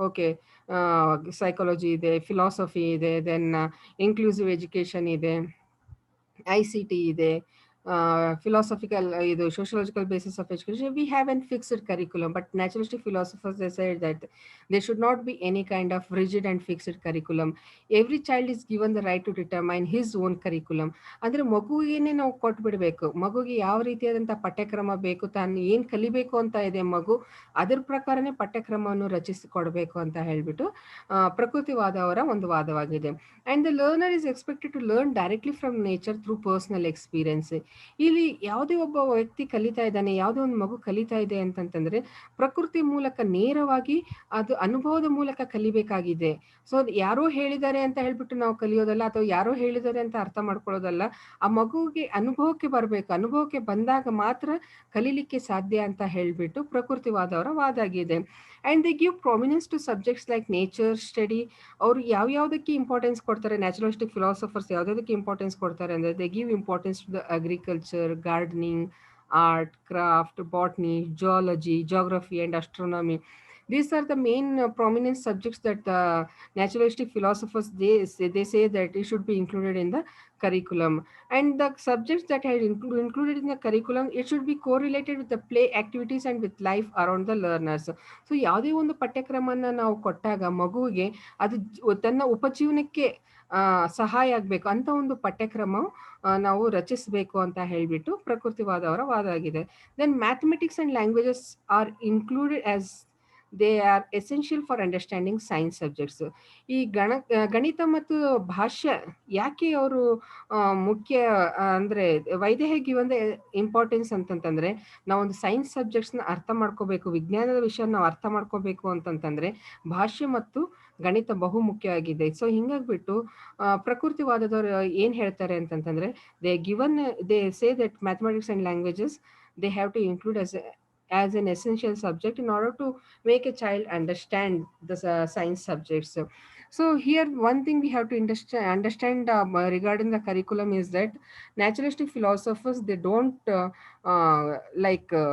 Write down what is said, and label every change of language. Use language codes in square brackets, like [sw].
[kn] Okay, psychology ಇದೆ, philosophy ಇದೆ, then inclusive education ಇದೆ, ICT ಇದೆ, philosophical ಇದು [en] sociological basis of education. We have a fixed curriculum, but naturalistic philosophers, they say that there should not be any kind of rigid and fixed curriculum. Every child is given the right to determine his own curriculum. [kn] ಅಂದರೆ ಮಗುವಿಗೆ ನಾವು ಕೊಟ್ಬಿಡಬೇಕು, ಮಗುಗೆ ಯಾವ ರೀತಿಯಾದಂಥ ಪಠ್ಯಕ್ರಮ ಬೇಕು, ತಾನು ಏನು ಕಲಿಬೇಕು ಅಂತ ಇದೆ ಮಗು, ಅದ್ರ ಪ್ರಕಾರನೇ ಪಠ್ಯಕ್ರಮವನ್ನು ರಚಿಸಿಕೊಡ್ಬೇಕು ಅಂತ ಹೇಳಿಬಿಟ್ಟು ಪ್ರಕೃತಿವಾದ ಅವರ ಒಂದು ವಾದವಾಗಿದೆ. [en] And the learner is expected to learn directly from nature through personal experience. [kn] ಇಲ್ಲಿ ಯಾವುದೇ ಒಬ್ಬ ವ್ಯಕ್ತಿ ಕಲಿತಾ ಇದ್ದಾನೆ, ಯಾವುದೋ ಒಂದು ಮಗು ಕಲಿತಾ ಇದೆ ಅಂತಂತಂದರೆ ಪ್ರಕೃತಿ ಮೂಲಕ ನೇರವಾಗಿ ಅದು ಅನುಭವದ ಮೂಲಕ ಕಲಿಬೇಕಾಗಿದೆ. ಸೊ ಯಾರೋ ಹೇಳಿದ್ದಾರೆ ಅಂತ ಹೇಳ್ಬಿಟ್ಟು ನಾವು ಕಲಿಯೋದಲ್ಲ, ಅಥವಾ ಯಾರೋ ಹೇಳಿದ್ದಾರೆ ಅಂತ ಅರ್ಥ ಮಾಡ್ಕೊಳ್ಳೋದಲ್ಲ. ಆ ಮಗುವಿಗೆ ಅನುಭವಕ್ಕೆ ಬರಬೇಕು, ಅನುಭವಕ್ಕೆ ಬಂದಾಗ ಮಾತ್ರ ಕಲೀಲಿಕ್ಕೆ ಸಾಧ್ಯ ಅಂತ ಹೇಳಿಬಿಟ್ಟು ಪ್ರಕೃತಿವಾದವರ ವಾದ ಆಗಿದೆ. [en] And they give prominence to subjects like nature study. [kn] ಅವರು ಯಾವ್ಯಾವುದಕ್ಕೆ ಇಂಪಾರ್ಟೆನ್ಸ್ ಕೊಡ್ತಾರೆ, ನ್ಯಾಚುರಲಿಸ್ಟಿಕ್ ಫಿಲಾಸಫರ್ಸ್ ಯಾವುದಕ್ಕೆ ಇಂಪಾರ್ಟೆನ್ಸ್ ಕೊಡ್ತಾರೆ ಅಂದರೆ [en] They give importance to the agriculture, gardening, art, craft, botany, geology, geography and astronomy. These are the main prominent subjects that naturalistic philosophers, they say that it should be included in the curriculum. And the subjects that are included in the curriculum, it should be correlated with the play activities and with life around the learners. [kn] So ಯಾವುದೇ ಒಂದು ಪಠ್ಯಕ್ರಮನ ನಾವು ಕೊಟ್ಟಾಗ ಮಗುವಿಗೆ ಅದು ತನ್ನ ಉಪಜೀವನಕ್ಕೆ ಸಹಾಯ ಆಗಬೇಕು ಅಂತ ಒಂದು ಪಠ್ಯಕ್ರಮ ನಾವು ರಚಿಸಬೇಕು ಅಂತ ಹೇಳಿಬಿಟ್ಟು ಪ್ರಕೃತಿವಾದವರ ವಾದ ಆಗಿದೆ. [en] Then mathematics and languages are included as they are essential for understanding science subjects. [kn] ಈ ಗಣಿತ ಮತ್ತು ಭಾಷೆ ಯಾಕೆ ಅವರು ಮುಖ್ಯ ಅಂದರೆ ವೈದೇಹಿ ಒಂದು ಇಂಪಾರ್ಟೆನ್ಸ್ ಅಂತಂತಂದರೆ, ನಾವೊಂದು ಸೈನ್ಸ್ ಸಬ್ಜೆಕ್ಟ್ಸ್ನ ಅರ್ಥ ಮಾಡ್ಕೋಬೇಕು, ವಿಜ್ಞಾನದ ವಿಷಯ ನಾವು ಅರ್ಥ ಮಾಡ್ಕೋಬೇಕು ಅಂತಂತಂದರೆ ಭಾಷೆ ಮತ್ತು ಗಣಿತ ಬಹು ಮುಖ್ಯ ಆಗಿದೆ. [en] so [kn] ಹಿಂಗಾಗ್ಬಿಟ್ಟು ಪ್ರಕೃತಿವಾದದವರು ಏನು ಹೇಳ್ತಾರೆ ಅಂತಂತಂದರೆ, [en] They say that mathematics and languages they have to include as an essential subject in order to make a child understand the science subjects. So here one thing we have to understand regarding the curriculum is that naturalistic philosophers, they don't like